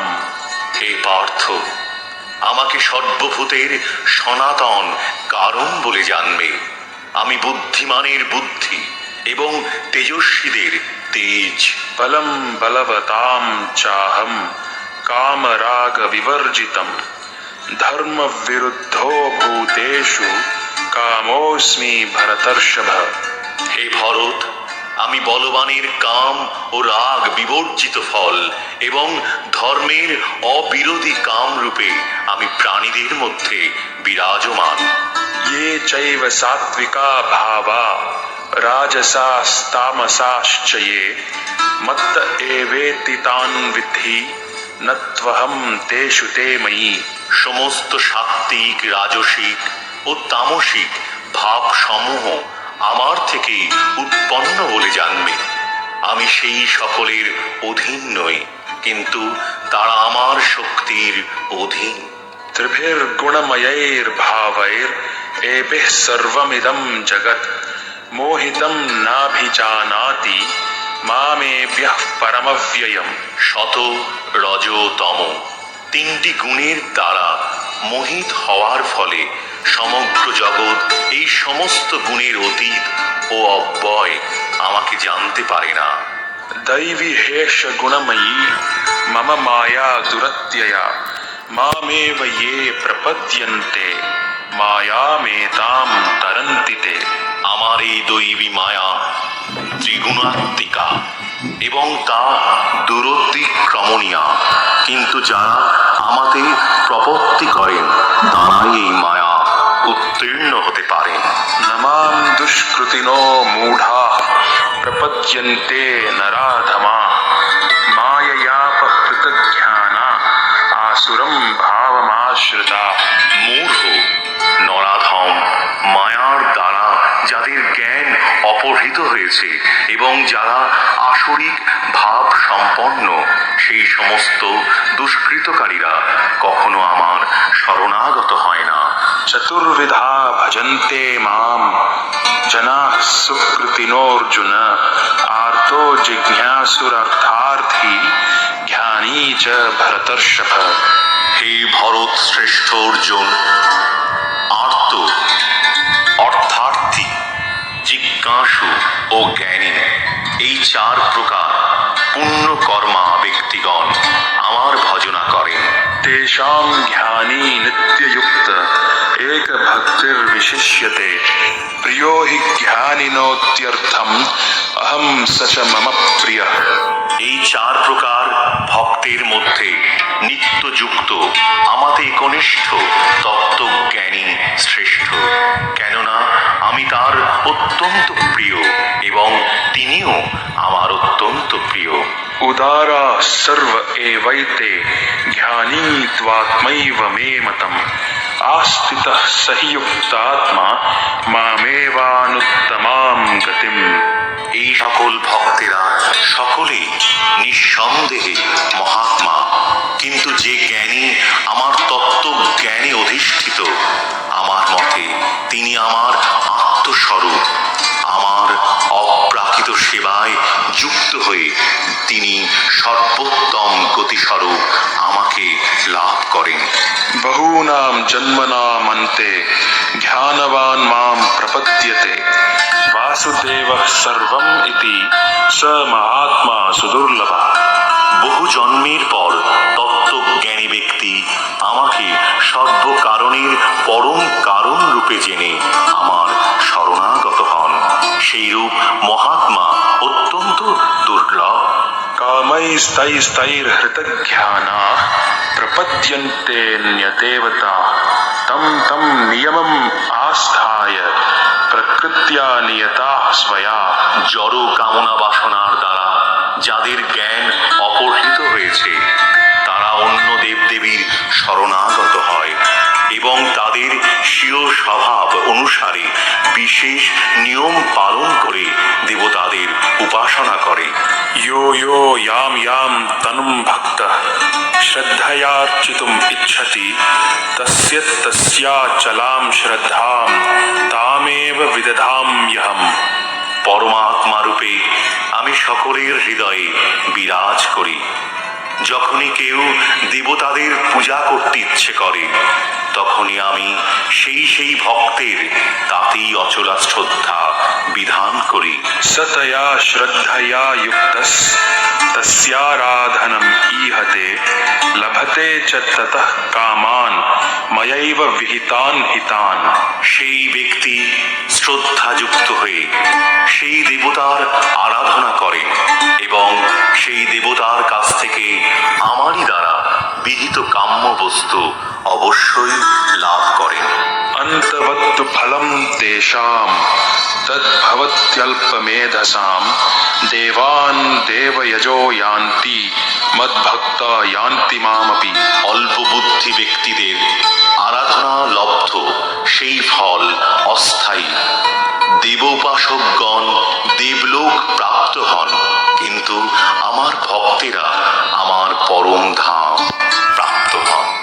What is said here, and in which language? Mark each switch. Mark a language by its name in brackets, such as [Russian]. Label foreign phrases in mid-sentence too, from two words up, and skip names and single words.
[Bangla] হে পার্থ, আমাকে সর্বভূতের সনাতন কারণ বলে জানবে। আমি বুদ্ধিমানের বুদ্ধি এবং তেজস্বীদের তেজ। [Sanskrit] बलं बलवतां चाहं कामराग विवर्जितं धर्म विरुद्धो भूतेषु कामोऽस्मि भरतर्षभ। [Bangla] হে ভরত, আমি বলবানের কাম ও রাগ বিবর্জিত ফল এবং ধর্মের অবিরোধী কাম রূপে আমি প্রাণীদের মধ্যে বিরাজমান। [Sanskrit] ये चैव सात्विका भावा राजसास्तामसाश्च ये मत्त एवेति तान् विद्धि न त्वहं तेषु ते मयि। [Bangla] সমস্ত সাত্ত্বিক, রাজসিক ও তামসিক ভাব সমূহ আমার থেকে উৎপন্ন বলে জানবে। আমি সেই সকলের অধীন নই, কিন্তু তারা আমার শক্তির অধীন। [Sanskrit] त्रिभिर्गुणमयैर्भावैरेभिः सर्वमिदं जगत् मोहितं नाभिजानाति मामेभ्यः परमव्ययम्। [Bangla] শত, রজ, তম তিনটি গুণের দ্বারা মোহিত হওয়ার ফলে সমগ্র জগৎ এই সমস্ত গুণের অতীত ও অব্যয় আমাকে জানতে পারে না। [Sanskrit] दैवी हेष गुणमयी मम माया दुरत्यया मामेव ये प्रपद्यन्ते मायामेतां तरन्ति ते। [Bangla] আমার এই দৈবী মায়া ত্রিগুণাত্মিকা এবং তা দুরতিক্রমণীয়া, কিন্তু যারা আমাতে প্রপত্তি করেন তারাই এই মায়া উত্তীর্ণ হতে পারেন। [Sanskrit] नमां दुष्कृतिनो मूढ़ा प्रपद्यन्ते नराधमा माययापहृतज्ञाना आसुरं भावमाश्रिता। [Bangla] মূঢ়, নরাধম, মায়ার দ্বারা যাদের জ্ঞান অপহৃত হয়েছে এবং যারা আসরিক ভাব সম্পন্ন, সেই সমস্ত দুষ্কৃতকারীরা কখনো আমার শরণাগত হয় না। [Sanskrit] चतुर्विधा भजन्ते मां जनाः सुकृतिनोऽर्जुन आर्तो जिज्ञासुरर्थार्थी ज्ञानी च भरतर्षभ। [Bangla] হে ভরত শ্রেষ্ঠ অর্জুন, আর্ত অর্থার্থী, জিজ্ঞাসু ও জ্ঞানী, এই চার প্রকার পুণ্যকর্মা ব্যক্তিগণ আমার ভজনা করেন। [Sanskrit] तेषां ज्ञानी नित्ययुक्त एक भक्तिर्विशिष्यते प्रियो हि ज्ञानिनोत्यर्थम् अहं स च मम प्रियः। [Bangla] এই চার প্রকার ভক্তের মধ্যে নিত্যযুক্ত আমাতে কনিষ্ঠ তত্ত্বজ্ঞানী শ্রেষ্ঠ, কেননা আমি তার অত্যন্ত প্রিয় এবং তিনিও আমার অত্যন্ত প্রিয়। [Sanskrit] उदारा सर्व एवैते ज्ञानी त्वात्मैव मे मतम् आस्थितः सहि युक्तात्मा मामेवानुत्तमां गतिम्। [Bangla] এই সকল ভক্তেরা সকলেই নিঃসন্দেহে মহাত্মা, কিন্তু যে জ্ঞানী আমার তত্ত্বজ্ঞানে অধিষ্ঠিত, আমার মতে তিনি আমার আত্মস্বরূপ। আমার অপ্রাকৃত সেবায় যুক্ত হয়ে তিনি সর্বোত্তম গতিস্বরূপ আমাকে লাভ করেন। [Sanskrit] बहूनां जन्मनामन्ते ज्ञानवान् मां प्रपद्यते वासुदेवः सर्वम् इति स महात्मा सुदुर्लभः। [Bangla] বহু জন্মের পর তত্ত্বজ্ঞানী ব্যক্তি আমাকে সর্বকারণের পরম কারণ রূপে জেনে আমার শরণাগত হন। সেই রূপ মহাত্মা অত্যন্ত দুর্লভ। [Sanskrit] कामैस्तैस्तैर्हृतज्ञानाः प्रपद्यन्तेऽन्यदेवताः तं तं नियमम् आस्थाय प्रकृत्या नियताः स्वया। [Bangla] জড় কামনা বাসনার দ্বারা যাদের জ্ঞান অপহৃত হয়েছে তারা অন্য দেবদেবীর শরণাগত হয় এবং তাদের স্বীয় স্বভাব অনুসারে বিশেষ নিয়ম পালন করে দেবতাদের উপাসনা করে। [Sanskrit] यो यो यां यां तनुं भक्तः श्रद्धयार्चितुम् इच्छति तस्य तस्याचलां श्रद्धां तामेव विदधाम्यहम्। [Bangla] পরমাত্মা রূপে আমি সকলের হৃদয়ে বিরাজ করি। যখনই কেউ দেবতাদের পূজা করতে ইচ্ছে করে তখনই আমি সেই ভক্তের তাতেই অচলা শ্রদ্ধা বিধান করি। [Sanskrit] सतया श्रद्धया युक्तस्तस्याराधनम् ईहते लभते च ततः कामान् मयैव विहितान् हितान्। [Bangla] সেই ব্যক্তি শ্রদ্ধাযুক্ত হয়ে সেই দেবতার আরাধনা করেন এবং সেই দেবতার কাছ থেকে আমারই দ্বারা বিহিত কাম্য বস্তু অবশ্যই লাভ করেন। [Sanskrit] अन्तवत्तु फलं तेषां तद्भवत्यल्पमेधसां देवान् देवयजो यान्ति मद्भक्ता यान्ति मामपि। [Bangla] অল্প বুদ্ধি ব্যক্তিদের আরাধনা লব্ধ সেই ফল অস্থায়ী। দেবোপাসকগণ দেবলোক প্রাপ্ত হন, কিন্তু আমার ভক্তেরা আমার পরম ধাম প্রাপ্ত হন।